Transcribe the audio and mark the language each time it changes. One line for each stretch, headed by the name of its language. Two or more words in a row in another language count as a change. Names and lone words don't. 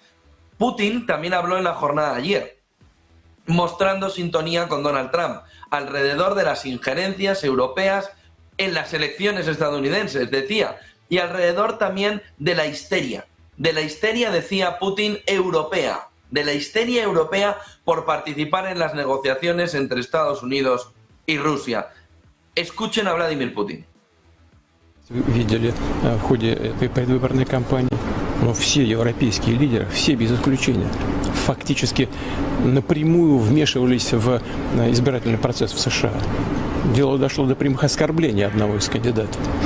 Spanish: Putin también habló en la jornada de ayer, mostrando sintonía con Donald Trump alrededor de las injerencias europeas en las elecciones estadounidenses, decía, y alrededor también de la histeria, decía Putin, europea, de la histeria europea por participar en las negociaciones entre Estados Unidos y Rusia. Escuchen a Vladimir Putin.
Russian: Видели в ходе этой предвыборной кампании, но все европейские лидеры, все без исключения, фактически напрямую вмешивались в избирательный процесс в США. Дело дошло до прямых оскорблений одного из кандидатов.